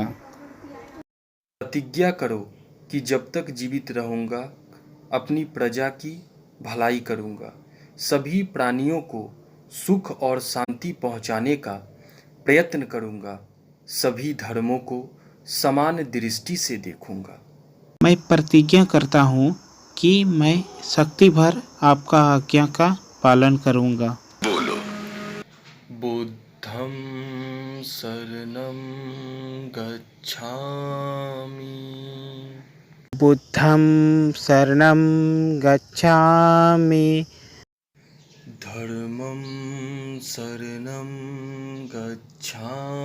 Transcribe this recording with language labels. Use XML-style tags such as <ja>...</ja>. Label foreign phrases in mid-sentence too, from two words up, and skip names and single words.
<hi>प्रतिज्ञा करो कि जब तक जीवित रहूंगा अपनी प्रजा की भलाई करूंगा, सभी प्राणियों को सुख और शांति पहुंचाने का प्रयत्न करूंगा, सभी धर्मों को समान दृष्टि से देखूंगा। मैं प्रतिज्ञा करता हूँ कि मैं शक्ति भर आपका आज्ञा का पालन करूंगा। बोलो।</hi> <pi>बुद्धं शरणं गच्छामि। बुद्धं शरणं गच्छामि। धर्मं शरणं गच्छामि</pi>